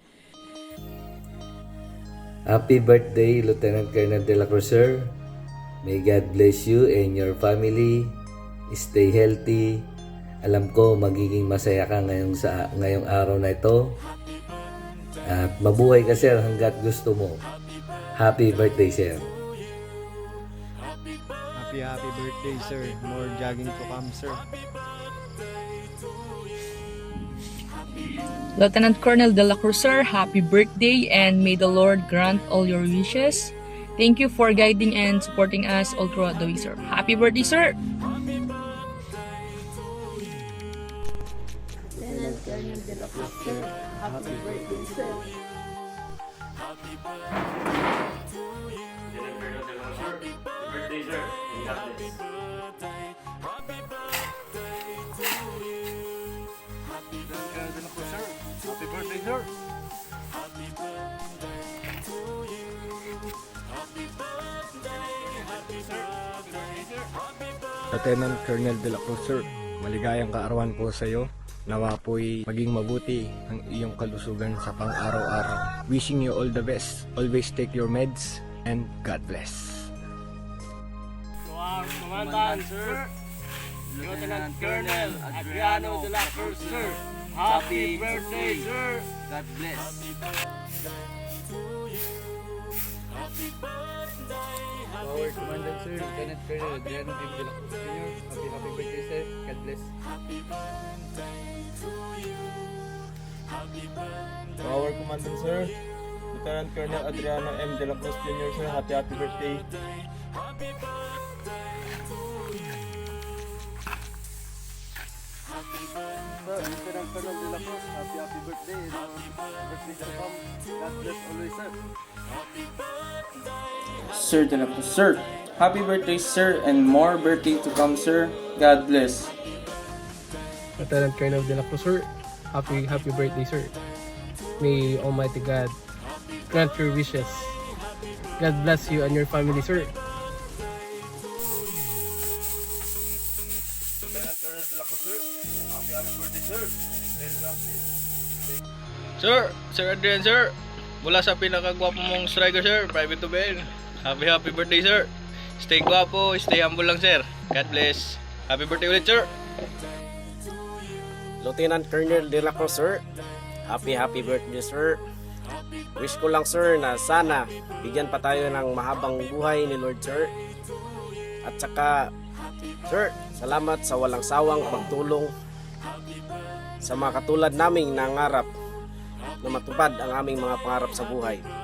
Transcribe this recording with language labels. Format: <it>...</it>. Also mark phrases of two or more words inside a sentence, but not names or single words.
<en>Happy birthday, Lieutenant Colonel De La Cruz, sir. May God bless you and your family. Stay healthy.</en> <tl>Alam ko magiging masaya ka ngayong araw na ito. At mabuhay ka, sir, hanggat gusto mo.</tl> <en>Happy birthday, sir. Happy birthday, sir. More jogging to come, sir. Lieutenant Colonel De La Cruz, sir, happy birthday and may the Lord grant all your wishes. Thank you for guiding and supporting us all throughout the way, sir. Happy birthday, sir! Lieutenant Colonel De La Cruz, sir. Happy birthday, sir. Lieutenant Colonel De La Cruz, sir. Happy birthday sir. And God bless. sir. Lieutenant Colonel De La Cruz, sir.</en> <tl>Maligayang kaarawan po sa iyo. Nawa po'y maging mabuti ang iyong kalusugan sa pang-araw-araw.</tl> <en>Wishing you all the best. Always take your meds and God bless. Commandant, sir. Lieutenant Colonel Adriano De La Cruz, sir. Happy birthday, sir. God bless. Our Commandant, sir. Lieutenant Colonel Adriano M. De La Cruz, Jr. Happy birthday, sir. God bless. Our Commandant, sir. Lieutenant Colonel Adriano M. De La Cruz Jr., sir. Happy birthday. Sir, Lieutenant Colonel De La Cruz, happy birthday. Birthday to come. God bless always, sir. Sir De La Cruz, sir. Happy birthday, sir, and more birthday to come, sir. God bless. Lieutenant Colonel De La Cruz, sir. Happy birthday, sir. May Almighty God grant your wishes. God bless you and your family, sir. Lieutenant Colonel De La Cruz, sir. Happy birthday, sir. Sir Adrian, sir.</en> <tl>Mula sa pinakagwapo mong striker, sir.</tl> <en>Private to Ben. Happy birthday, sir. Stay gwapo, stay humble lang, sir. God bless. Happy birthday ulit, sir. Lieutenant Colonel De La Cruz, sir. Happy birthday, sir.</en> <tl>Wish ko lang, sir, na sana bigyan pa tayo ng mahabang buhay ni Lord, sir. At saka, sir, salamat sa walang sawang pagtulong sa mga katulad naming nangarap na matupad ang aming mga pangarap sa buhay.</tl>